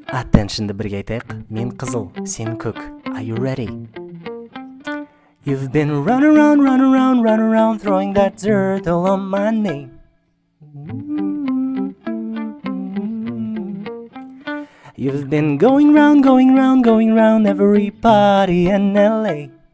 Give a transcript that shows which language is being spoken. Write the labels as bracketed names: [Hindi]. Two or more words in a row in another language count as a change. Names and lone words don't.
[Kazakh] Attention'ды бірге айтайық. Мен қызыл, сен көк. [English] Are you ready? You've been run around, throwing that dirt all on my name. You've been going round every party in LA.